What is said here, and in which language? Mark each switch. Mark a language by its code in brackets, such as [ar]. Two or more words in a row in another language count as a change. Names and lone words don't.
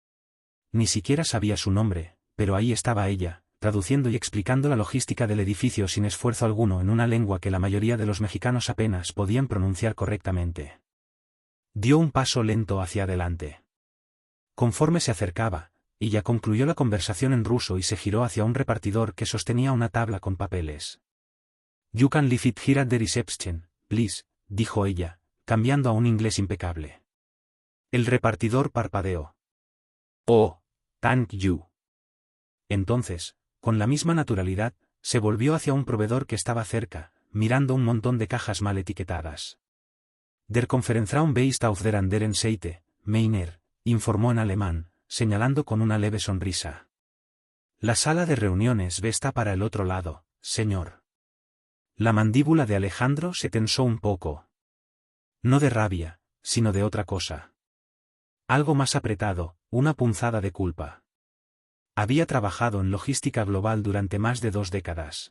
[es] Ni siquiera sabía su nombre, pero ahí estaba ella, traduciendo y explicando la logística del edificio sin esfuerzo alguno en una lengua que la mayoría de los mexicanos apenas podían pronunciar correctamente. Dio un paso lento hacia adelante. Conforme se acercaba, ella concluyó la conversación en ruso y se giró hacia un repartidor que sostenía una tabla con papeles. [en] "You can leave it here at the reception, please", [es] dijo ella, cambiando a un inglés impecable. El repartidor parpadeó. [en] "Oh, thank you". [es] Entonces, con la misma naturalidad, se volvió hacia un proveedor que estaba cerca, mirando un montón de cajas mal etiquetadas. [de] Der Konferenzraum beist auf der anderen Seite, Meiner, [es] informó en alemán, señalando con una leve sonrisa. La sala de reuniones está para el otro lado, señor. La mandíbula de Alejandro se tensó un poco. No de rabia, sino de otra cosa. Algo más apretado, una punzada de culpa. Había trabajado en logística global durante más de 2 décadas.